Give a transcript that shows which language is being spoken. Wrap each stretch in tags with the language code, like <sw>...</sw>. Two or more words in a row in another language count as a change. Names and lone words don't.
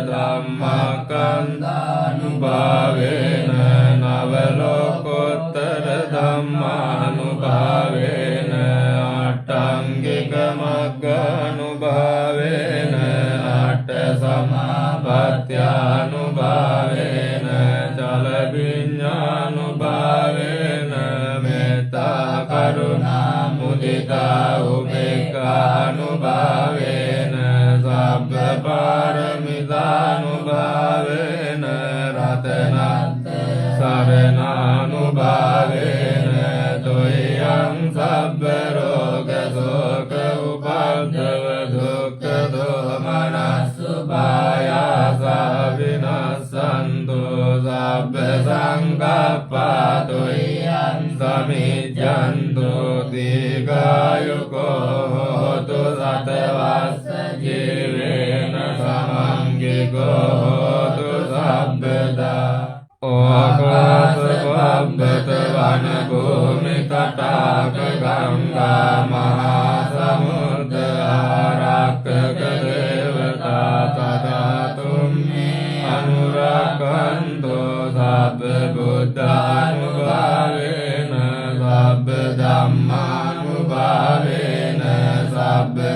<pi>ධම්මකන්දානුභාවේන නවලෝකෝත්තර ධම්මානුභාවේන අට්ඨංගික මග්ගානුභාවේන අට්ඨ සමාපත්ත්‍යානුභාවේන චල විඤ්ඤානුභාවේන මෙත්තා කරුණා මුදිතා උපේක්ඛානුභාවේන සබ්බ පාරමිතානුභාවේන රතනත්ත සරණානුභාවේන තුයං සබ්බ රෝග ශෝක උපද්දව දුක්ඛ දෝමනස්සුභායාස විනස්සන්තු සබ්බ සංඝප්පා තුයං සමිජ්ජන්තු දීඝායුකෝ හෝතු සතවස්ස ජීවේන සමංගිකෝ හෝතු සබ්බදා ඕකාස පබ්බත වන භූමි තටාක ගංගා මහා සමුද්‍ර ආරක්කක දේවතා තදාතුම්මේ අනුරක්ඛන්තෝ සබ්බ බුද්ධානුභාවේන සබ්බ ධම්මානුභාවේන සබ්බ</pi>